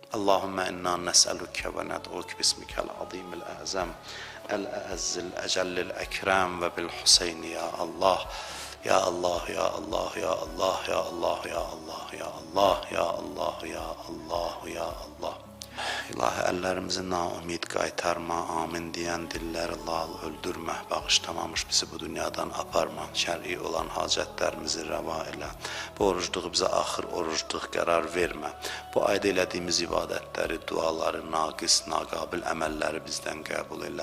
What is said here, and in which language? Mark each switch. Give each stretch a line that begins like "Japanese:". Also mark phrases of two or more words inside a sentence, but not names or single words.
Arabic: اللهم إنا نسألك وندعوك باسمك العظيم الأعظم الأعز الأجل الأكرم وبالحسين يا الله. يا الله، يا الله، يا الله، يا الله، يا الله، يا الله، يا الله، يا الله، يا الله.
Azerbaijani: İlahi, əllərimizi naumid qaytarma, amin deyən dilləri lal öldürmə, bağışlamamış bizi bu dünyadan aparma, şər'i olan hacətlərimizi rəva elə. Bu orucluğu bizə axır orucluq qərar vermə. Bu ayda elədiyimiz ibadətləri, duaları, naqis, naqabil əməlləri bizdən qəbul elə.